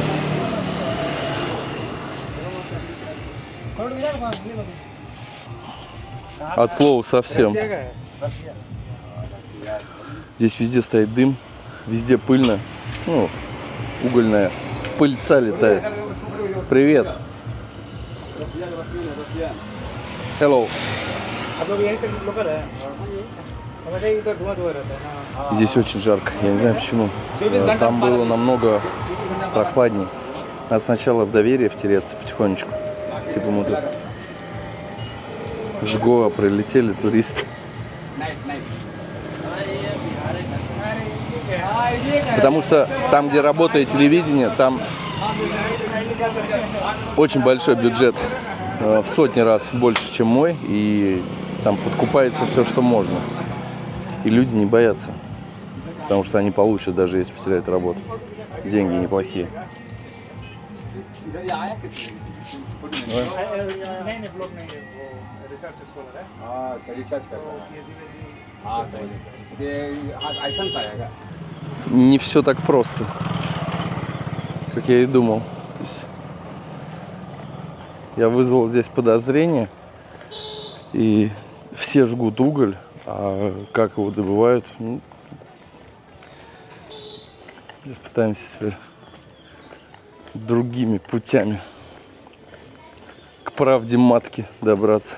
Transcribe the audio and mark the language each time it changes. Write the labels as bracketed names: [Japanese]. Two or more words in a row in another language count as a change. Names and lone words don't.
[Russian] От слова совсем. Здесь везде стоит дым, везде пыльно. Ну, угольная пыльца летает. Привет. Hello. [Hindi] अब लोग यहीं से लोकल है अब ऐसे ही इधर धुआं रहता है ना [Russian] Здесь очень жарко, я не знаю почему. Там было намного прохладней. Надо сначала в доверие втереться потихонечку. Типа мы тут с Гоа прилетели туристы. Потому что там, где работает телевидение, там очень большой бюджет. В сотни раз больше, чем мой. И там подкупается все, что можно. И люди не боятся. Потому что они получат, даже если потеряют работу. Деньги неплохие. [Hindi] नहीं नहीं ब्लॉग नहीं है वो [English] research scholar [Hindi] है हाँ रिसर्च कर रहा है हाँ सही ये ऐसा आएगा [Russian] Не все так просто, как я и думал. То есть я вызвал здесь подозрение, и все жгут уголь, а как его добывают, ну, здесь пытаемся теперь другими путями к правде матки добраться.